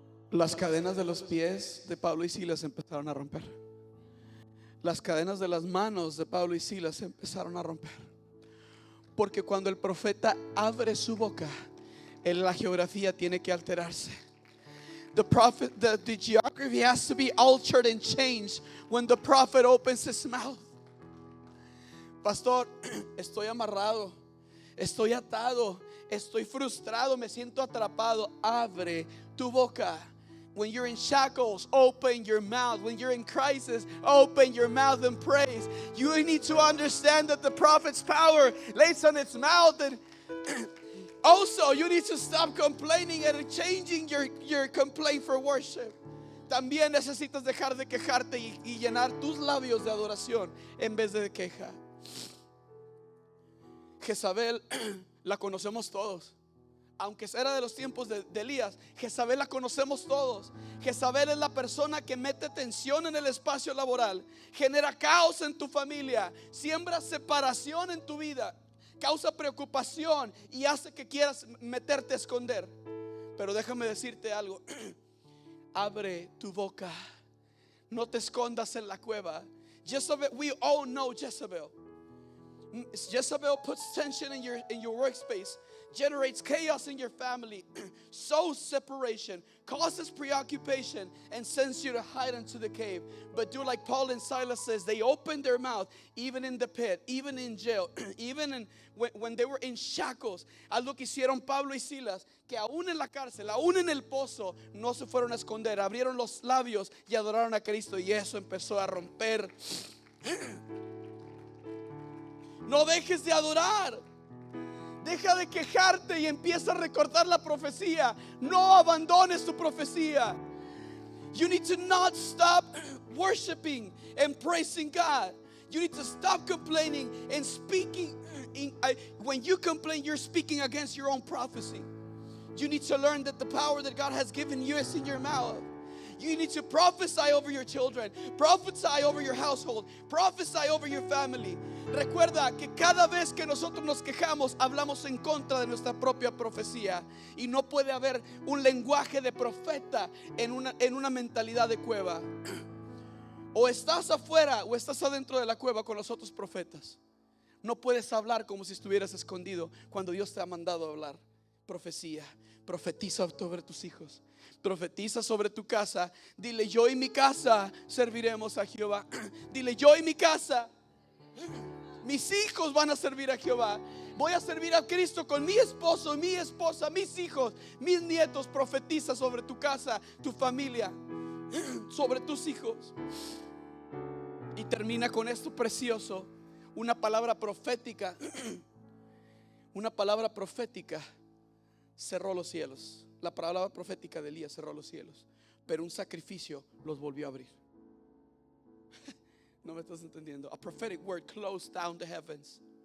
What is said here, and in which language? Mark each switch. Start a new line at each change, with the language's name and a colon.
Spanish: Las cadenas de los pies de Pablo y Silas empezaron a romper. Las cadenas de las manos de Pablo y Silas empezaron a romper. Porque cuando el profeta abre su boca, la geografía tiene que alterarse.
English: The geography has to be altered and changed when the prophet opens his mouth.
Spanish: Pastor, estoy amarrado, estoy atado, estoy frustrado, me siento atrapado. Abre tu boca.
English: When you're in shackles, open your mouth. When you're in crisis, open your mouth and praise. You need to understand that the prophet's power lays on its mouth. And also, you need to stop complaining and changing your complaint for worship.
Spanish: También necesitas dejar de quejarte y llenar tus labios de adoración en vez de queja. Jezabel la conocemos todos. Aunque era de los tiempos de Elías, Jezabel la conocemos todos. Jezabel es la persona que mete tensión en el espacio laboral, genera caos en tu familia, siembra separación en tu vida, causa preocupación y hace que quieras meterte a esconder. Pero déjame decirte algo. Abre tu boca. No te escondas en la cueva.
English: Jezebel, we all know Jezebel. Jezebel puts tension in your workspace, generates chaos in your family, sows separation, causes preoccupation, and sends you to hide into the cave. But do like Paul and Silas says, they opened their mouth, even in the pit, even in jail, even when they were in shackles.
Spanish: Algo que hicieron Pablo y Silas, que aún en la cárcel, aún en el pozo, no se fueron a esconder, abrieron los labios y adoraron a Cristo, y eso empezó a romper. No dejes de adorar. Deja de quejarte y empieza a recordar la profecía. No abandones tu profecía.
English: You need to not stop worshiping and praising God. You need to stop complaining and speaking. When you complain, you're speaking against your own prophecy. You need to learn that the power that God has given you is in your mouth. You need to prophesy over your children, prophesy over your household, prophesy over your family.
Spanish: Recuerda que cada vez que nosotros nos quejamos, hablamos en contra de nuestra propia profecía. Y no puede haber un lenguaje de profeta en una mentalidad de cueva. O estás afuera o estás adentro de la cueva con los otros profetas. No puedes hablar como si estuvieras escondido cuando Dios te ha mandado a hablar. Profecía. Profetiza sobre tus hijos. Profetiza sobre tu casa. Dile: yo y mi casa serviremos a Jehová. Dile: yo y mi casa, mis hijos van a servir a Jehová. Voy a servir a Cristo con mi esposo, mi esposa, mis hijos, mis nietos. Profetiza sobre tu casa, tu familia, sobre tus hijos. Y termina con esto precioso. Una palabra profética. Una palabra profética cerró los cielos. La palabra profética de Elías cerró los cielos, pero un sacrificio los volvió a abrir. No me estás entendiendo.
English: A prophetic word closed down the heavens.